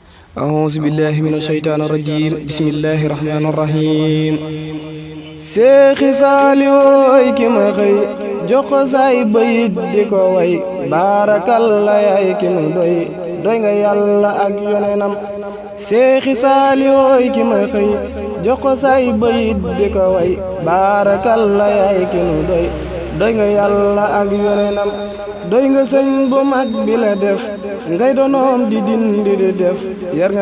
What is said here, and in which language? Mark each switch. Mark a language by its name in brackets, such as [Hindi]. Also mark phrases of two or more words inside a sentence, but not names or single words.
[Arabic] أعوذ بالله من الشيطان الرجيم بسم الله الرحمن الرحيم [Wolof] Seexi Saaliwooy ki ma xëy jox ko say bayit di ko way baarakalla yaay ki nu doy nga yàlla ak yonenam Seexi Saaliwooy ki ma xëy jox ko say bayit di ko way baarakalla yaay ki nu doy nga yàlla ak yonenam doy nga sëñ bu mag bi la def ngay donoom di dindi di def yar nga